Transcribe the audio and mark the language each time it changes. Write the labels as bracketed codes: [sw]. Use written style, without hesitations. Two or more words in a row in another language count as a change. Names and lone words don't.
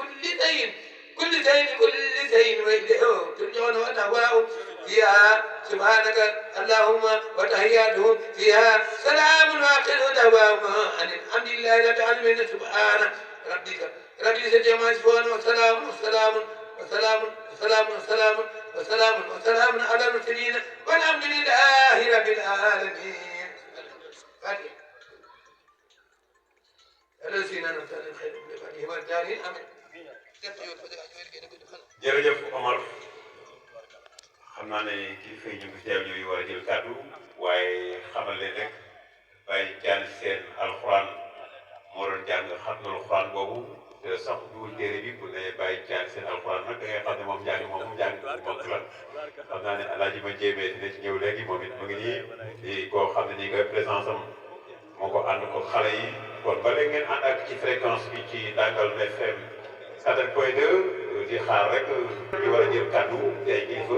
[ar] كل شيء وإليه ترجعون وتهواه فيها سبحانك اللهم وتحياته فيها سلام واخر دعواهم أن الحمد لله رب العالمين سبحان ربك رب العزة عما يصفون وسلام على المرسلين والحمد لله رب العالمين. الذين أنعمت عليهم خير من بعدهم والدارين آمين. [wo] jërëjëf Omar xam naa ne kilifa yi ñu ngi teew ñooy war a jël kàddu waaye xamal leen rek bàyyi jàng seen alxuraan moo doon jàng xatmul alxuraan boobu te sax duwul téere bi bu ne bàyyi jàng seen alxuraan nag da ngay xam ne moom njàng bu mag la xam naa ne alaaji ma jéemee dina ci ñëw léegi moom it mu ngi nii di koo xam ne nii nga présence am moo ko ànd ko xale yi kon ba léegi ngeen ànd ak ci fréquence bi ci Ndangal FM 4.2 di xaar rek di war a jël kàddu di ay kilifa.